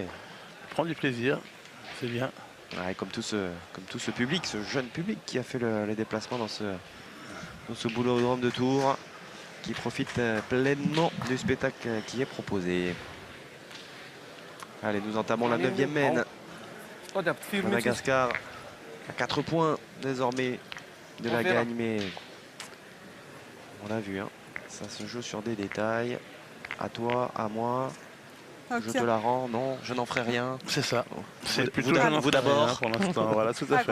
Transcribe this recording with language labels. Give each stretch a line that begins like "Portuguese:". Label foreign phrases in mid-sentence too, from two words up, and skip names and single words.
French: prend du plaisir. C'est bien. Ouais, comme tout ce public, ce jeune public qui a fait les déplacements dans ce boulodrome de Tours, qui profite pleinement du spectacle qui est proposé. Allez, nous entamons la 9e main.
Thai: ก็จะฟิลไม่ใช่
French: Madagascar à 4 points désormais de la gagne, mais on l'a vu, hein, ça se joue sur des détails. À toi, à moi, Ah, je te tiens. la rends, non, je n'en ferai rien. C'est ça. Bon. C'est Vous- plutôt vous- je n'en vous ferai d'abord. rien pour l'instant. Voilà, tout à